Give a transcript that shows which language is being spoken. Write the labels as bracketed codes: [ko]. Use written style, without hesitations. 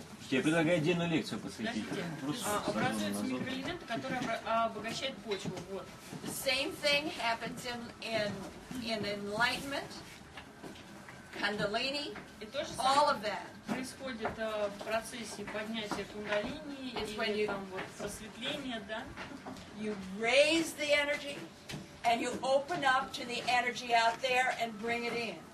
[ru] Я предлагаю отдельную лекцию посвятить. Образуются микроэлементы, которые обогащают почву. Вот. [en] The same thing happens in enlightenment, Kundalini, all of that. [ru] Происходит в процессе поднятия кундалини или там вот просветления, да? [en] You raise the energy and you open up to the energy out there and bring it in.